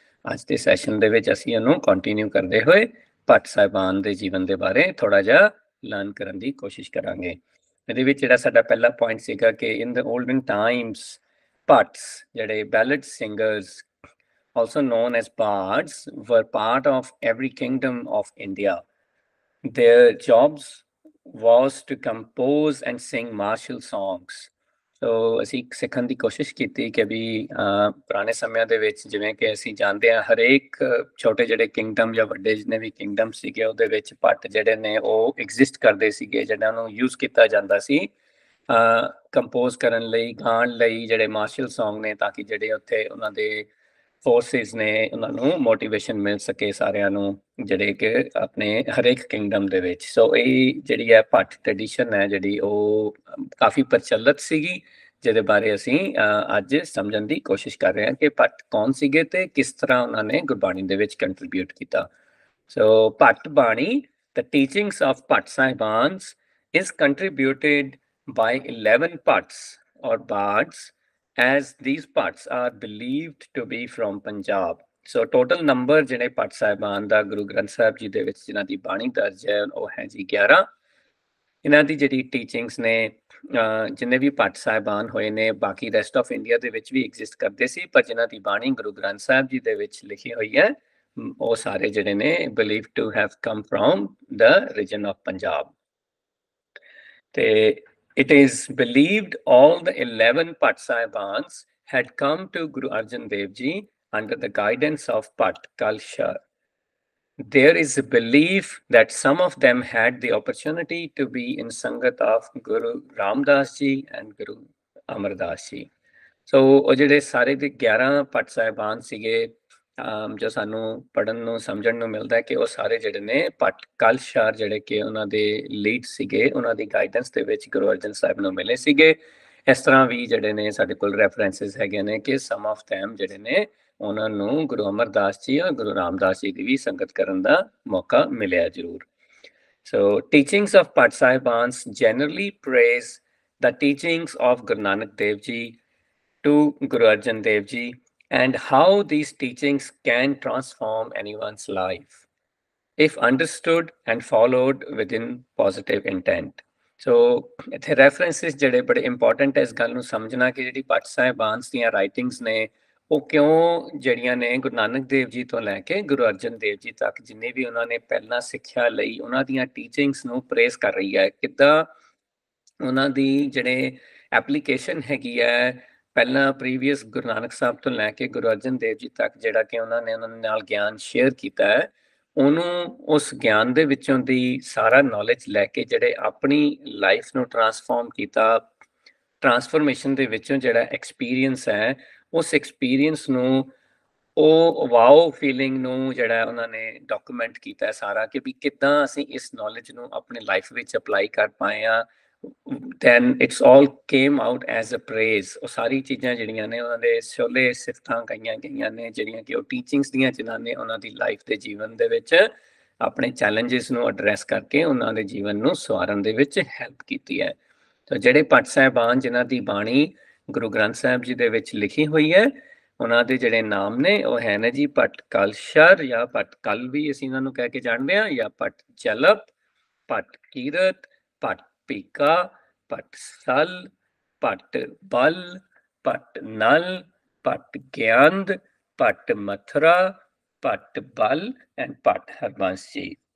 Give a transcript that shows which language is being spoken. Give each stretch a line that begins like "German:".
Punjabi: ਅੱਜ ਦੇ ਸੈਸ਼ਨ ਦੇ ਵਿੱਚ ਅਸੀਂ ਇਹਨੂੰ ਕੰਟੀਨਿਊ ਕਰਦੇ ਹੋਏ ਭੱਟ ਸਾਹਿਬਾਨ ਦੇ ਜੀਵਨ ਦੇ ਬਾਰੇ ਥੋੜਾ ਜਿਹਾ ਲਰਨ ਕਰਨ ਦੀ ਕੋਸ਼ਿਸ਼ ਕਰਾਂਗੇ। ਇਹਦੇ ਵਿੱਚ ਜਿਹੜਾ ਸਾਡਾ ਪਹਿਲਾ ਪੁਆਇੰਟ ਸੀਗਾ ਕਿ
English: In the olden times Bhatts ਜਿਹੜੇ ballad singers also known as bards were part of every kingdom of India. Their jobs was to compose and sing martial songs.
Punjabi: So ਅਸੀਂ ਸਿੱਖਣ ਦੀ ਕੋਸ਼ਿਸ਼ ਕੀਤੀ ਕਿ ਵੀ ਪੁਰਾਣੇ ਸਮਿਆਂ ਦੇ ਵਿੱਚ ਜਿਵੇਂ ਕਿ ਅਸੀਂ ਜਾਣਦੇ ਹਾਂ ਹਰੇਕ ਛੋਟੇ ਜਿਹੜੇ ਕਿੰਗਡਮ ਜਾਂ ਵੱਡੇ ਜਿੰਨੇ ਵੀ ਕਿੰਗਡਮ ਸੀਗੇ ਉਹਦੇ ਵਿੱਚ ਭੱਟ ਜਿਹੜੇ ਨੇ ਉਹ ਐਗਜ਼ਿਸਟ ਕਰਦੇ ਸੀਗੇ, ਜਿਹਨਾਂ ਨੂੰ ਯੂਜ਼ ਕੀਤਾ ਜਾਂਦਾ ਸੀ ਕੰਪੋਜ਼ ਕਰਨ ਲਈ, ਗਾਣ ਲਈ ਜਿਹੜੇ ਮਾਰਸ਼ਲ ਸੌਂਗ ਨੇ, ਤਾਂ ਕਿ ਜਿਹੜੇ ਉੱਥੇ ਉਹਨਾਂ ਦੇ ਫੋਰਸਿਸ ਨੇ ਉਹਨਾਂ ਨੂੰ ਮੋਟੀਵੇਸ਼ਨ ਮਿਲ ਸਕੇ ਸਾਰਿਆਂ ਨੂੰ ਜਿਹੜੇ ਕਿ ਆਪਣੇ ਹਰੇਕ ਕਿੰਗਡਮ ਦੇ ਵਿੱਚ। ਸੋ ਇਹ ਜਿਹੜੀ ਹੈ ਭੱਟ ਟ੍ਰੈਡੀਸ਼ਨ ਹੈ ਜਿਹੜੀ ਉਹ ਕਾਫੀ ਪ੍ਰਚਲਿਤ ਸੀਗੀ, ਜਿਹਦੇ ਬਾਰੇ ਅਸੀਂ ਅੱਜ ਸਮਝਣ ਦੀ ਕੋਸ਼ਿਸ਼ ਕਰ ਰਹੇ ਹਾਂ ਕਿ ਭੱਟ ਕੌਣ ਸੀਗੇ ਤੇ ਕਿਸ ਤਰ੍ਹਾਂ ਉਹਨਾਂ ਨੇ ਗੁਰਬਾਣੀ ਦੇ ਵਿੱਚ ਕੰਟਰੀਬਿਊਟ ਕੀਤਾ।
English: So Bhatt Bani, the teachings of Bhatt Sahibans is contributed by 11 Bhatts or bards, as these Bhatts are believed to be from Punjab. So total number
Punjabi: ਜਿਹੜੇ ਭੱਟ ਸਾਹਿਬਾਨ ਦਾ ਗੁਰੂ ਗ੍ਰੰਥ ਸਾਹਿਬ ਜੀ ਦੇ ਵਿੱਚ ਜਿਨ੍ਹਾਂ ਦੀ ਬਾਣੀ ਦਰਜ ਹੈ ਉਹ ਹੈ ਜੀ 11। ਇਹਨਾਂ ਦੀ ਜਿਹੜੀ ਟੀਚਿੰਗਸ ਨੇ ਜਿੰਨੇ ਵੀ ਭੱਟ ਸਾਹਿਬਾਨ ਹੋਏ ਨੇ ਬਾਕੀ ਰੈਸਟ ਆਫ ਇੰਡੀਆ ਦੇ ਵਿੱਚ ਵੀ ਐਗਜ਼ਿਸਟ ਕਰਦੇ ਸੀ, ਪਰ ਜਿਨ੍ਹਾਂ ਦੀ ਬਾਣੀ ਗੁਰੂ ਗ੍ਰੰਥ ਸਾਹਿਬ ਜੀ ਦੇ ਵਿੱਚ ਲਿਖੀ ਹੋਈ ਹੈ ਉਹ ਸਾਰੇ ਜਿਹੜੇ ਨੇ
English: believed to have come from the region of Punjab. ਤੇ it is believed all the 11 Bhatt Sahibans had come to Guru Arjan Dev Ji under the guidance of Bhatt Kalshar. There is a belief that some of them had the opportunity to be in Sangat of Guru Ramdas Ji and Guru Amar Das Ji.
Punjabi: So ਉਹ ਜਿਹੜੇ ਸਾਰੇ ਦੇ 11 ਭੱਟ ਸਾਹਿਬਾਨ ਸੀਗੇ ਜੋ ਸਾਨੂੰ ਪੜ੍ਹਨ ਨੂੰ ਸਮਝਣ ਨੂੰ ਮਿਲਦਾ ਹੈ ਕਿ ਉਹ ਸਾਰੇ ਜਿਹੜੇ ਨੇ ਭੱਟ ਕਲਸ਼ਾਰ ਜਿਹੜੇ ਕਿ ਉਹਨਾਂ ਦੇ ਲੀਡ ਸੀਗੇ, ਉਹਨਾਂ ਦੀ ਗਾਈਡੈਂਸ ਦੇ ਵਿੱਚ ਗੁਰੂ ਅਰਜਨ ਸਾਹਿਬ ਨੂੰ ਮਿਲੇ ਸੀਗੇ। ਇਸ ਤਰ੍ਹਾਂ ਵੀ ਜਿਹੜੇ ਨੇ ਸਾਡੇ ਕੋਲ ਰੈਫਰੈਂਸਿਸ ਹੈਗੇ ਨੇ ਕਿ ਸਮ ਆਫ them ਜਿਹੜੇ ਨੇ ਉਹਨਾਂ ਨੂੰ ਗੁਰੂ ਅਮਰਦਾਸ ਜੀ ਔਰ ਗੁਰੂ ਰਾਮਦਾਸ ਜੀ ਦੀ ਵੀ ਸੰਗਤ ਕਰਨ ਦਾ ਮੌਕਾ ਮਿਲਿਆ ਜ਼ਰੂਰ।
English: So teachings of Bhatt Sahibans generally praise the teachings of Guru Nanak Dev Ji to Guru Arjan Dev Ji and how these teachings can transform anyone's life if understood and followed within positive intent.
Punjabi: So ਇੱਥੇ references ਜਿਹੜੇ ਬੜੇ important ਹੈ ਇਸ ਗੱਲ ਨੂੰ ਸਮਝਣਾ ਕਿ ਜਿਹੜੀ ਭੱਟ ਸਾਹਿਬਾਨਸ ਦੀਆਂ ਰਾਈਟਿੰਗਸ ਨੇ ਉਹ ਕਿਉਂ ਜਿਹੜੀਆਂ ਨੇ ਗੁਰੂ ਨਾਨਕ ਦੇਵ ਜੀ ਤੋਂ ਲੈ ਕੇ ਗੁਰੂ ਅਰਜਨ ਦੇਵ ਜੀ ਤੱਕ ਜਿੰਨੇ ਵੀ ਉਹਨਾਂ ਨੇ ਪਹਿਲਾਂ ਸਿੱਖਿਆ ਲਈ ਉਹਨਾਂ ਦੀਆਂ ਟੀਚਿੰਗਸ ਨੂੰ ਪ੍ਰੇਜ਼ ਕਰ ਰਹੀ ਹੈ, ਕਿੱਦਾਂ ਉਹਨਾਂ ਦੀ ਜਿਹੜੇ ਐਪਲੀਕੇਸ਼ਨ ਹੈਗੀ ਹੈ ਪਹਿਲਾਂ ਪ੍ਰੀਵੀਅਸ ਗੁਰੂ ਨਾਨਕ ਸਾਹਿਬ ਤੋਂ ਲੈ ਕੇ ਗੁਰੂ ਅਰਜਨ ਦੇਵ ਜੀ ਤੱਕ ਜਿਹੜਾ ਕਿ ਉਹਨਾਂ ਨੇ ਉਹਨਾਂ ਨਾਲ ਗਿਆਨ ਸ਼ੇਅਰ ਕੀਤਾ ਹੈ, ਉਹਨੂੰ ਉਸ ਗਿਆਨ ਦੇ ਵਿੱਚੋਂ ਦੀ ਸਾਰਾ ਨੌਲੇਜ ਲੈ ਕੇ ਜਿਹੜੇ ਆਪਣੀ ਲਾਈਫ ਨੂੰ ਟਰਾਂਸਫਾਰਮ ਕੀਤਾ, ਟਰਾਂਸਫਰਮੇਸ਼ਨ ਦੇ ਵਿੱਚੋਂ ਜਿਹੜਾ ਐਕਸਪੀਰੀਅੰਸ ਹੈ ਉਸ ਐਕਸਪੀਰੀਅੰਸ ਨੂੰ ਉਹ ਵਾਓ ਫੀਲਿੰਗ ਨੂੰ ਜਿਹੜਾ ਉਹਨਾਂ ਨੇ ਡਾਕੂਮੈਂਟ ਕੀਤਾ ਸਾਰਾ ਕਿ ਵੀ ਕਿੱਦਾਂ ਅਸੀਂ ਇਸ ਨੌਲੇਜ ਨੂੰ ਆਪਣੇ ਲਾਈਫ ਵਿੱਚ ਅਪਲਾਈ ਕਰ ਪਾਏ ਹਾਂ।
English: then it's all came out as a praise.
Punjabi: ਉਹ ਸਾਰੀ ਚੀਜ਼ਾਂ ਜਿਹੜੀਆਂ ਨੇ ਉਹਨਾਂ ਦੇ ਛੋਲੇ ਸਿਫਤਾਂ ਕਹੀਆਂ ਗਈਆਂ ਨੇ ਜਿਹੜੀਆਂ ਕਿ ਉਹ ਟੀਚਿੰਗਸ ਦੀਆਂ ਜਿਨ੍ਹਾਂ ਨੇ ਉਹਨਾਂ ਦੀ ਲਾਈਫ ਦੇ ਜੀਵਨ ਦੇ ਵਿੱਚ ਆਪਣੇ ਚੈਲੰਜਸ ਨੂੰ ਐਡਰੈਸ ਕਰਕੇ ਉਹਨਾਂ ਦੇ ਜੀਵਨ ਨੂੰ ਸਵਾਰਨ ਦੇ ਵਿੱਚ ਹੈਲਪ ਕੀਤੀ ਹੈ। ਤਾਂ ਜਿਹੜੇ ਭੱਟ ਸਾਹਿਬਾਨ ਜਿਨ੍ਹਾਂ ਦੀ ਬਾਣੀ ਗੁਰੂ ਗ੍ਰੰਥ ਸਾਹਿਬ ਜੀ ਦੇ ਵਿੱਚ ਲਿਖੀ ਹੋਈ ਹੈ ਉਹਨਾਂ ਦੇ ਜਿਹੜੇ ਨਾਮ ਨੇ ਉਹ ਹੈ ਨੇ ਜੀ ਭੱਟ ਕਲਸ਼ਰ ਜਾਂ ਭੱਟ ਕਲ ਵੀ ਅਸੀਂ ਇਹਨਾਂ ਨੂੰ ਕਹਿ ਕੇ ਜਾਣਦੇ ਹਾਂ, ਜਾਂ ਭੱਟ ਜਲਪ, ਭੱਟ ਕੀਰਤ, ਭੱਟ ਪੀਕਾ, ਭੱਟ ਸਲ, ਭੱਟ ਬਲ, ਭੱਟ ਨਲ, ਭੱਟ ਗਿਆਨਦ, ਭੱਟ ਮਥੁਰਾ, ਭੱਟ ਬਲ ਐਂਡ ਭੱਟ ਹਰਬੰਸ ਜੀ।